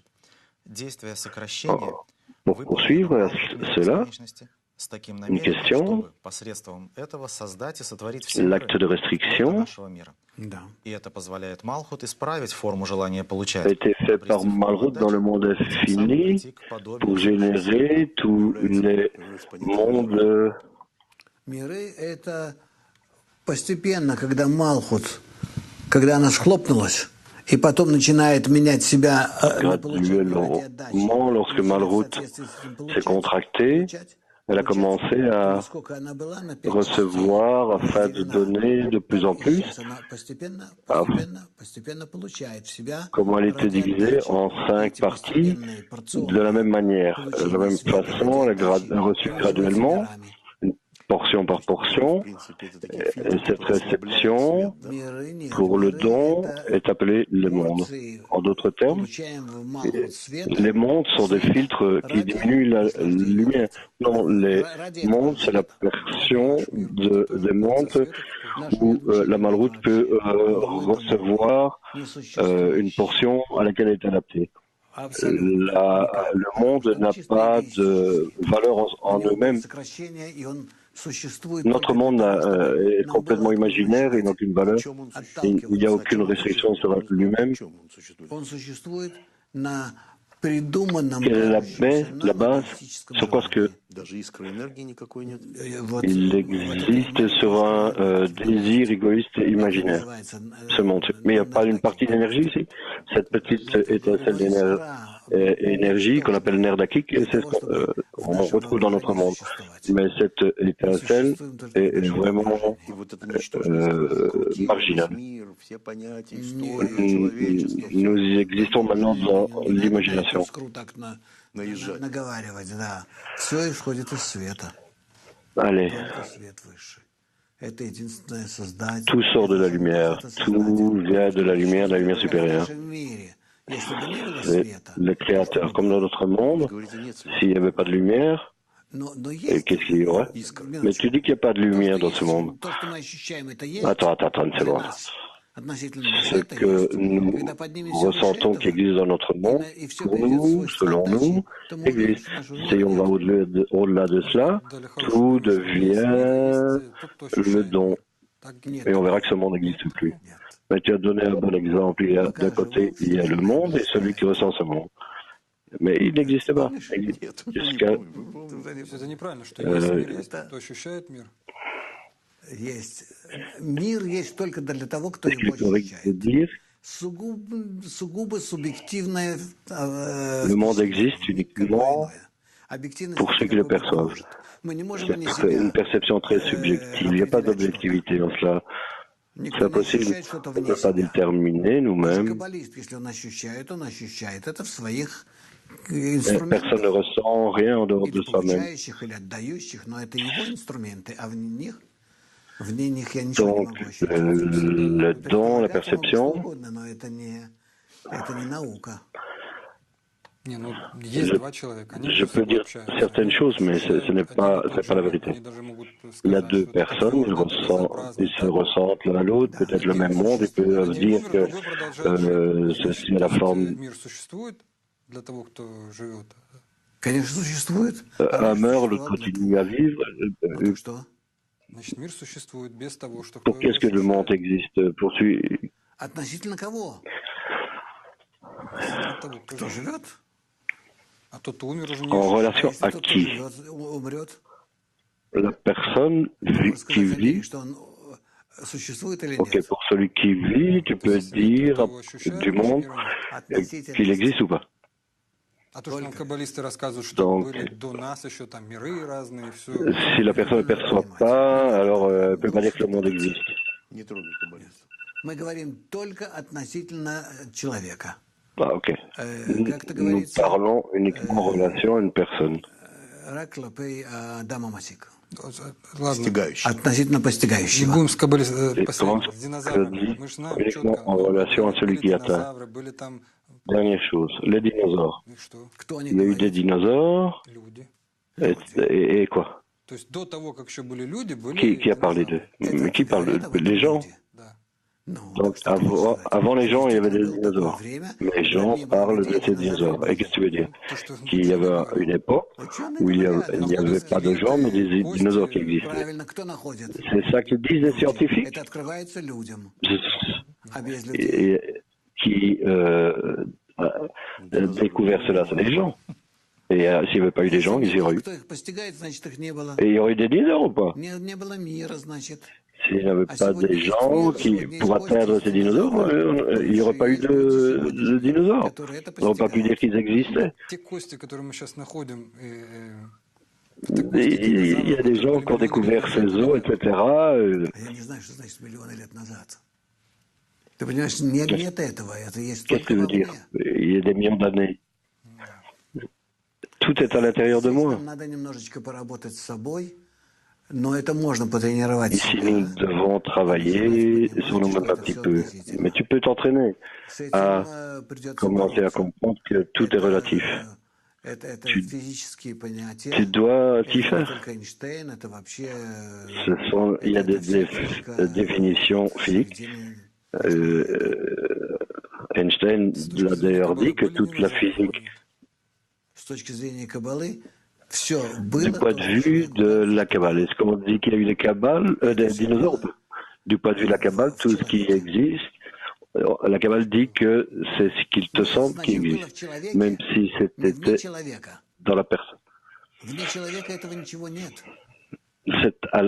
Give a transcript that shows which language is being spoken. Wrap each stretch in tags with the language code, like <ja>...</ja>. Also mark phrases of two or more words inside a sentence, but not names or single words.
<fr>Pour poursuivre cela, une question, l'acte de restriction a été fait par Malchut dans le monde infini pour générer tous les mondes.</fr> <ru>Постепенно, когда Малхут, когда она схлопнулась, и потом начинает менять себя,</ru> <fr>graduellement, lorsque Malchut s'est contracté, elle a commencé à recevoir afin de donner de plus en plus. Comment elle était divisée en 5 parties de la même manière, de la même façon, elle a reçu graduellement portion par portion.</fr> <ru>В принципе, это</ru> <fr>Et</fr> <ru>такие фильтры,</ru> <fr>cette</fr> <ru>которые ослабляют</ru> <fr>réception</fr> <ru>свет, да? Миры нет.</ru> <fr>pour le</fr> <ru>Миры</ru> <fr>don</fr> <ru>это</ru> <fr>est appelée le monde.</fr> <ru>порции,</ru> <fr>En d'autres termes,</fr> <ru>получаем в Малхут света.</ru> <fr>les mondes sont des</fr> <ru>Света</ru> <fr>filtres qui</fr> <ru>ради</ru> <fr>diminuent la</fr> <ru>наслаждения.</ru> <fr>lumière. Non, les</fr> <ru>Ради этого</ru> <fr>mondes, c'est la</fr> <ru>света.</ru> <fr>version</fr> <ru>Наш мир, это тоже</ru> <fr>des</fr> <ru>порция</ru> <fr>mondes</fr> <ru>света какой-то. Наш мир</ru> <fr>où la</fr> <ru>вообще</ru> <fr>malroute peut recevoir</fr> <ru>не</ru> <fr>une</fr> <ru>существующий.</ru> <fr>portion à laquelle elle est adaptée.</fr> <ru>Абсолютно никак.</ru> <fr>Le monde</fr> <ru>Потому что</ru> <fr>n'a</fr> <ru>чистая</ru> <fr>pas</fr> <ru>вещь.</ru> <fr>de valeur</fr> <ru>У</ru> <fr>en</fr> <ru>него</ru> <fr>eux-mêmes.</fr> <ru>будет сокращение, и он существует</ru> <fr>Notre</fr> <ru>только для</ru> <fr>monde</fr> <ru>того, чтобы</ru> <fr>est</fr> <ru>нам</ru> <fr>complètement</fr> <ru>было откуда</ru> <fr>imaginaire et n'a</fr> <ru>начинать.</ru> <fr>aucune</fr> <ru>В</ru> <fr>valeur.</fr> <ru>чем он существует?</ru> <fr>Et il n'y a</fr> <ru>Отталкиваться.</ru> <fr>aucune restriction sur lui-même.</fr> <ru>В чем он существует? Он существует на придуманном</ru> <fr>Quelle est</fr> <ru>кажущемся</ru> <fr>la</fr> <ru>нам</ru> <fr>base?</fr> <ru>эгоистическом</ru> <fr>Sur quoi est-ce que</fr> <ru>желании. Даже искры энергии никакой нет. Вот</ru> <fr>il existe sur un désir égoïste et imaginaire, ce monde. Mais il n'y a pas une partie d'énergie ici. Cette petite étincelle d'énergie qu'on appelle Nerdakik, c'est ce qu'on retrouve dans notre monde. Mais cette étincelle est vraiment</fr> <ru>И вот это ничтожность,</ru> <fr>marginale.</fr> <ru>мир, все понятия, история, человеческие, всё.</ru> <fr>Nous existons maintenant dans l'imagination.</fr> <ru>Наезжать. Наговаривать, да. Все исходит из света.</ru> <fr>Allez,</fr> <ru>Только свет высший. Это единственное создатель.</ru> <fr>tout sort de la lumière, tout vient de la lumière</fr> <ru>В</ru> <fr>supérieure.</fr> <ru>нашем мире, если бы не было</ru> <fr>C'est</fr> <ru>света,</ru> <fr>le créateur. Comme dans notre monde,</fr> <ru>Вы говорите, нет света.</ru> <fr>s'il n'y avait pas de lumière,</fr> <ru>но</ru> <fr>et</fr> <ru>есть.</ru> <fr>qu'est-ce qu'il y aurait? Mais tu dis qu'il n'y a pas de lumière dans ce monde.</fr> <ru>То, что мы ощущаем, это есть.</ru> <fr>Attends, une</fr> <ru>Для</ru> <fr>seconde.</fr> <ru>нас относительно нас</ru> <fr>Ce</fr> <ru>это</ru> <fr>que</fr> <ru>есть.</ru> <fr>nous</fr> <ru>Когда поднимемся выше</ru> <fr>ressentons qui</fr> <ru>этого,</ru> <fr>existe dans notre monde,</fr> <ru>и все</ru> <fr>pour</fr> <ru>придет в</ru> <fr>nous,</fr> <ru>свой</ru> <fr>selon</fr> <ru>статус,</ru> <fr>nous,</fr> <ru>то мы увидим,</ru> <fr>existe.</fr> <ru>что нашего</ru> <fr>Si</fr> <ru>мира</ru> <fr>on va</fr> <ru>нет.</ru> <fr>au-delà de cela,</fr> <ru>Дали</ru> <fr>tout</fr> <ru>хороший пример, что есть мир,</ru> <fr>devient</fr> <ru>есть тот, кто</ru> <fr>le</fr> <ru>ощущает</ru> <fr>don.</fr> <ru>мир. Так Нет</ru> <fr>Et on verra</fr> <ru>такого.</ru> <fr>que ce monde n'existe plus.</fr> <ru>Нет.</ru> <fr>Mais tu as donné un bon exemple. Il y a d'un côté, il y a le monde et celui qui ressent ce monde. Mais il n'existe pas.</fr> <ru>Нет, не</ru> <fr>Jusqu'à</fr> <ru>помню. Вы помните? То есть это неправильно, что есть мир, есть тот, кто ощущает мир. Есть. Мир есть только для того, кто</ru> <fr>ce qu'il</fr> <ru>его</ru> <fr>est correct de</fr> <ru>ощущает.</ru> <fr>dire,</fr> <ru>Сугубо субъективное.</ru> <fr>le monde existe uniquement pour ceux qui le perçoivent.</fr> <ru>Мы не можем не</ru> <fr>C'est une</fr> <ru>себя.</ru> <fr>perception très subjective. Il n'y a pas d'objectivité en cela. C'est</fr> <ru>Никто не</ru> <fr>impossible.</fr> <ru>ощущает что-то</ru> <fr>On ne</fr> <ru>вне</ru> <fr>peut pas</fr> <ru>себя.</ru> <fr>déterminer</fr> <ru>Даже</ru> <fr>nous-mêmes.</fr> <ru>каббалист, если он ощущает это в своих</ru> <fr>Personne ne</fr> <ru>инструментах.</ru> <fr>ressent rien en dehors</fr> <ru>Или</ru> <fr>de soi-même.</fr> <ru>получающих, или отдающих, но это его инструменты, а вне них я ничего не</ru> <fr>Donc,</fr> <ru>могу ощутить.</ru> <fr>le don, la</fr> <ru>Говорят вам что</ru> <fr>perception,</fr> <ru>угодно, но это не наука. Не, ну есть</ru> <fr>Je-</fr> <ru>два человека. Они</ru> <fr>je</fr> <ru>между</ru> <fr>peux</fr> <ru>собой</ru> <fr>dire</fr> <ru>общаются.</ru> <fr>certaines</fr> <ru>Они</ru> <fr>choses, mais ce n'est</fr> <ru>ощущают</ru> <fr>pas,</fr> <ru>один и</ru> <fr>c'est</fr> <ru>тот</ru> <fr>pas la</fr> <ru>же мир.</ru> <fr>vérité.</fr> <ru>Они даже могут</ru> <fr>Il y a</fr> <ru>сказать,</ru> <fr>deux</fr> <ru>что это</ru> <fr>personnes, ils,</fr> <ru>твердо, это безобразно,</ru> <fr>ils se</fr> <ru>так.</ru> <fr>ressentent l'un à l'autre, peut-être le même monde, ils peuvent</fr> <ru>Один</ru> <fr>dire</fr> <ru>умер,</ru> <fr>que</fr> <ru>другой продолжает жить.</ru> <fr>ceci a la</fr> <ru>Значит,</ru> <fr>forme.</fr> <ru>мир существует для того, кто живет. Конечно, существует.</ru> <fr>Un meurt, l'autre continue à vivre.</fr> <ru>Ну так что? Значит, мир существует без того, что</ru> <fr>Pour qu'est-ce que le monde existe? Pour celui,</fr> <ru>Относительно кого? От того, кто Кто живет. живет? А тот, кто умер, уже не</ru> <fr>en</fr> <ru>ощущает.</ru> <fr>relation</fr> <ru>Если</ru> <fr>à</fr> <ru>тот, кто</ru> <fr>qui?</fr> <ru>живет, умрет,</ru> <fr>La personne</fr> <ru>можно</ru> <fr>qui</fr> <ru>сказать о мире,</ru> <fr>vit.</fr> <ru>что он существует или</ru> <fr>Ok,</fr> <ru>нет.</ru> <fr>pour celui qui vit, tu peux dire du monde</fr> <ru>Относительно.</ru> <fr>qu'il existe ou pas.</fr> <ru>А то, что нам каббалисты рассказывают, что</ru> <fr>Donc,</fr> <ru>были до нас еще там миры разные, все.</ru> <fr>Si la personne ne perçoit pas, alors elle ne peut pas dire que le monde existe.</fr> <ru>Не трогай каббалистов. Мы говорим только относительно человека.</ru> <fr>Ah, ok.</fr> <ru>Как это</ru> <fr>Nous</fr> <ru>говорится?</ru> <fr>parlons uniquement en relation à une personne. Рак лапей дама масик.</fr> <ru>Ладно. Стягающий. Относительно Не постигающего. будем с</ru> <fr>Et comment</fr> <ru>с динозаврами. Мы же знаем</ru> <fr>uniquement</fr> <ru>четко.</ru> <fr>en relation à celui</fr> <ru>Были</ru> <fr>qui atteint.</fr> <ru>динозавры, были там.</ru> <fr>Dernière chose, les dinosaures.</fr> <ru>И что? Кто они</ru> <fr>Il y a eu des</fr> <ru>говорят?</ru> <fr>dinosaures</fr> <ru>Люди.</ru> <fr>et quoi?</fr> <ru>То есть до того, как еще были люди, были</ru> <fr>Qui a parlé d'eux?</fr> <ru>динозавры.</ru> <fr>Mais qui parle d'eux? Les gens?</fr> <ru>Да. Ну,</ru> <fr>Donc</fr> <ru>так что</ru> <fr>avant,</fr> <ru>происходит?</ru> <fr>avant les gens, il y avait des</fr> <ru>Было такое</ru> <fr>dinosaures.</fr> <ru>время,</ru> <fr>Les gens</fr> <ru>когда не было</ru> <fr>parlent</fr> <ru>людей,</ru> <fr>de ces dinosaures. Et qu'est-ce que tu veux dire?</fr> <ru>То, что</ru> <fr>Qu'il y avait une époque</fr> <ru>Ученые</ru> <fr>où il n'y</fr> <ru>говорят,</ru> <fr>avait pas de gens, mais des dinosaures qui existaient.</fr> <ru>правильно, кто находит?</ru> <fr>C'est ça que disent les scientifiques.</fr> <ru>Это открывается людям.</ru> <fr>Je-</fr> <ru>А без людей?</ru> <fr>et qui a découvert cela, c'est les gens. Et s'il n'y avait pas eu des gens, ils y auraient eu.</fr> <ru>Кто их постигает, значит, их не было.</ru> <fr>Et il y aurait eu des dinosaures ou pas?</fr> <ru>Не было мира, значит.</ru> <fr>S'il n'y avait pas des gens qui, pour atteindre ces dinosaures, il n'y aurait pas eu de dinosaures.</fr> <ru>Которые это</ru> <fr>On n'aurait pas pu dire qu'ils existaient.</fr> <ru>Те кости, которые мы сейчас находим,</ru> <fr>Il y a des gens qui ont découvert ces os, etc.</fr> <ru>А я не знаю, что значит миллионы лет назад. Ты понимаешь, нет этого. Это есть</ru> <fr>Qu'est-ce</fr> <ru>только</ru> <fr>que ça</fr> <ru>во</ru> <fr>veut dire?</fr> <ru>мне.</ru> <fr>Il y a des millions d'années. Tout est à l'intérieur de moi.</fr> <ru>Нам надо немножечко поработать с собой, Но это можно потренировать</ru> <fr>Ici,</fr> <ru>себя.</ru> <fr>nous devons travailler sur nous-mêmes un petit peu. Mais tu peux t'entraîner</fr> <ru>С этим</ru> <fr>à</fr> <ru>придется</ru> <fr>commencer à</fr> <ru>бороться.</ru> <fr>comprendre que tout est relatif.</fr> <ru>Это</ru> <fr>Tu,</fr> <ru>физические понятия.</ru> <fr>tu dois t'y</fr> <ru>Это не</ru> <fr>faire.</fr> <ru>только Эйнштейн, это вообще</ru> <fr>Il y a</fr> <ru>это</ru> <fr>des</fr> <ru>физика,</ru> <fr>définitions physiques.</fr> <ru>соведение.</ru> <fr>Einstein</fr> <ru>С точки</ru> <fr>l'a</fr> <ru>зрения</ru> <fr>d'ailleurs</fr> <ru>Каббалы</ru> <fr>dit que</fr> <ru>были</ru> <fr>toute la</fr> <ru>динозавры?</ru> <fr>physique,</fr> <ru>С точки зрения Каббалы, все</ru> <fr>du</fr> <ru>было</ru> <fr>point</fr> <ru>то,</ru> <fr>de</fr> <ru>что</ru> <fr>vue</fr> <ru>человек</ru> <fr>de</fr> <ru>дал,</ru> <fr>la</fr> <ru>что</ru> <fr>Kabbale,</fr> <ru>было.</ru> <fr>est-ce qu'on dit qu'il y a eu des Kabbales, des dinosaures? Du point de vue de la Kabbale,</fr> <ru>В</ru> <fr>tout ce qui</fr> <ru>человеке.</ru> <fr>existe, la Kabbale dit que c'est ce qu'il te</fr> <ru>Но</ru> <fr>semble qui</fr> <ru>значит, было в</ru> <fr>existe,</fr> <ru>человеке,</ru> <fr>même si</fr> <ru>не вне</ru> <fr>c'était</fr> <ru>человека.</ru> <fr>dans la personne.</fr> <ru>Вне человека этого ничего нет.</ru> <fr>C'est à</fr>